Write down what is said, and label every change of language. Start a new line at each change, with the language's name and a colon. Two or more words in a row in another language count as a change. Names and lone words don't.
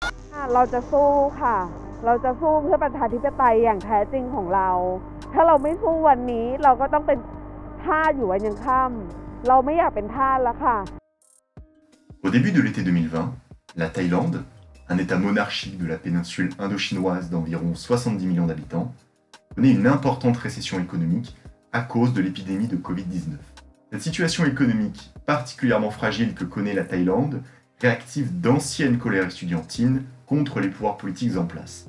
Thai: เราจะสู้ค่ะเราจะสู้เพื่อประชาธิปไตยอย่างแท้จริงของเราถ้าเราไม่สู้วันนี้เราก็ต้องเป็นทาสอยู่วันยังค่ำเราไม่อยากเป็นทาสแล้วค่ะ
French: Au début de l'été 2020, la Thaïlande, un État monarchique de la péninsule indo-chinoise d'environ 70 millions d'habitants, connaît une importante récession économique à cause de l'épidémie de Covid-19. Cette situation économique particulièrement fragile que connaît la Thaïlande réactive d'anciennes colères estudiantines contre les pouvoirs politiques en place.